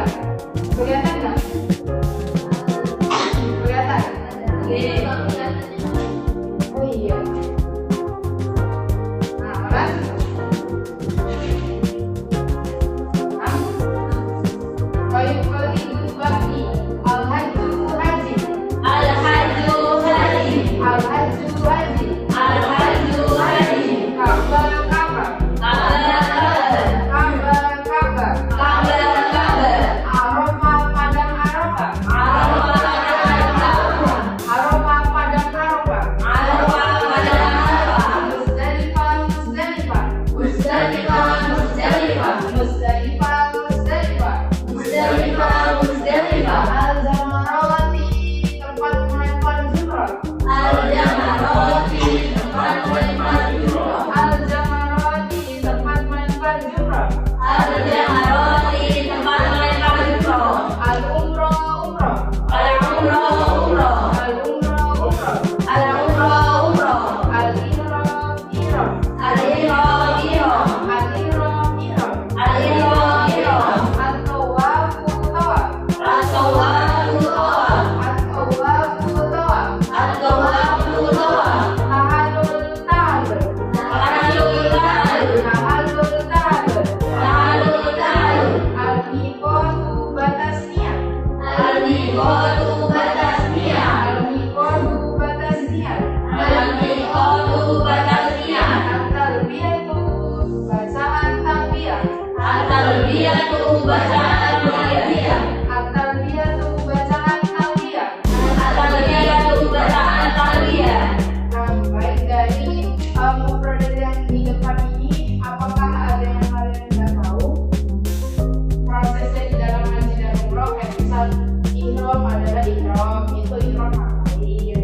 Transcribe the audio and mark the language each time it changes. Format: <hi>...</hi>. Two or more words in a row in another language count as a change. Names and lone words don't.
<id>Kelihatan nggak? Kelihatan? Oh iya. Baik, kali berbagi al-hajju haji, Al-hajju haji. al-hajju haji, Al-hajju haji. kabar kabar, Kabar. kabar kabar, Kabar. Kabar. arafah padang arafah, Arafah. arafah padang arafah, Arafah pada Arafah. musdalifah musdalifah, Musdalifah. Musdalifah. musdalifah musdalifah, Musdalifah. Musdalifah. al-jamarati tempat melempar jumrah, Al-jamarati tempat melempar jumrah. al-jamarati tempat melempar jumrah, Al-jamarati tempat melempar jumrah. al-umrah umrah, Al-umrah umrah. al-umrah umrah, Al-umrah umrah. al-ihram ihram, Al-ihram ihram. al-ihram ihram, Al-ihram ihram. at-tawafu tawaf, At-tawafu tawaf. at-tawafu tawaf, At-tawafu tawaf. tahallul tahallul, Tahallul tahallul. tahallul tahallul, Tahallul tahallul. al-miqatu batas niat, Al-miqatu batas niat. al-miqatu batas niat, Al-miqatu batas niat. at-talbiyatu bacaan talbiyah, At-talbiyatu bacaan talbiyah. at-talbiyatu bacaan talbiyah. At-talbiyatu bacaan talbiyah. Nah, baik dari mufradat yang di depan ini, apakah ada yang kalian tidak tahu prosesnya di dalam haji dan umroh? Kayak misal ihram adalah ihram, itu ihram ngapain?</id>